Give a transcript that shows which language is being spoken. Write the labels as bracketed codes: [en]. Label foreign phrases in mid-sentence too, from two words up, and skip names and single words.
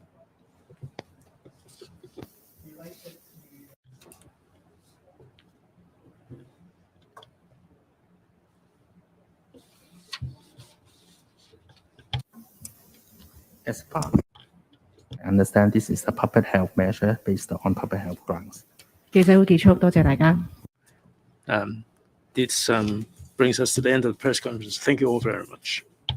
[en] As part, I understand this is a public health measure based on public health grounds. [yue] 記者會結束，多謝大家。 [en] This brings us to the end of the press conference. Thank you all very much.